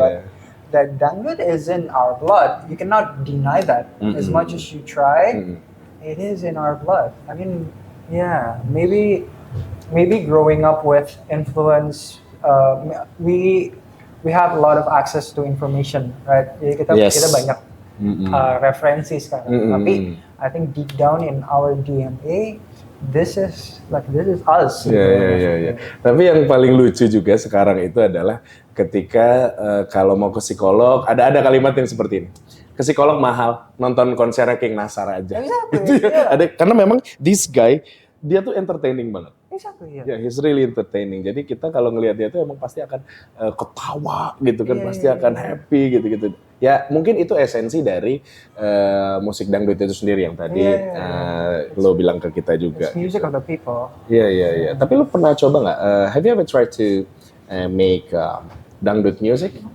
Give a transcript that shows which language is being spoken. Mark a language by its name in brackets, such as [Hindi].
[English] but that dangdut is in our blood. You cannot deny that. As much as you try, it is in our blood. I mean, yeah, maybe growing up with influence, we have a lot of access to information, right? [Indonesian] Jadi [English] Yes. [Indonesian] kita banyak referensi sekarang. Tapi [English] I think deep down in our DNA, this is us. [Indonesian] Iya. Tapi yang paling lucu juga sekarang itu adalah ketika kalau mau ke psikolog, ada kalimat yang seperti ini. Ke psikolog mahal, nonton konsernya King Nasar aja. [English] Exactly, [Indonesian] Gitu ya. [English] yeah. [Indonesian] Karena memang [English] this guy, [Indonesian] dia tuh entertaining banget. [English] Exactly, yeah. he's really entertaining. [Indonesian] Jadi kita kalau ngelihat dia tuh emang pasti akan ketawa gitu kan, pasti akan happy gitu-gitu. Ya mungkin itu esensi dari musik dangdut itu sendiri yang tadi lo bilang ke kita juga. [English] It's music of the people. [Indonesian] Iya. Tapi lo pernah coba nggak? [English] Have you ever tried to make dangdut music?